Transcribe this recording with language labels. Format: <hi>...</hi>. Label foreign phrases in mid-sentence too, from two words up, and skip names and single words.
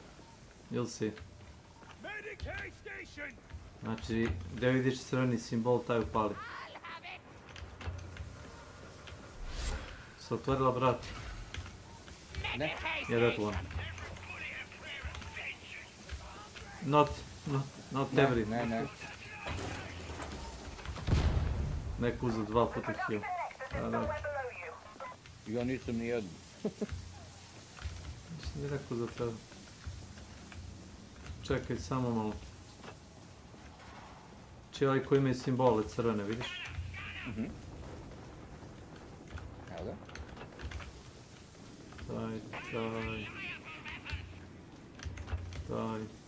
<en>You'll see.</en> <bs>Znači, gdje vidiš crveni simbol, taj upali. Se otvorila vrat. Ne.</bs> <en>Yeah, that one. Not every.</en> <bs>Ne. Neko uzeo 2 puta kill. Da. Ja nisam ni jednu. Mislim da je neko za tebe. Čekaj, samo malo. Či ovaj koji ima simbole crvene, vidiš? Evo ga. Daj.</bs>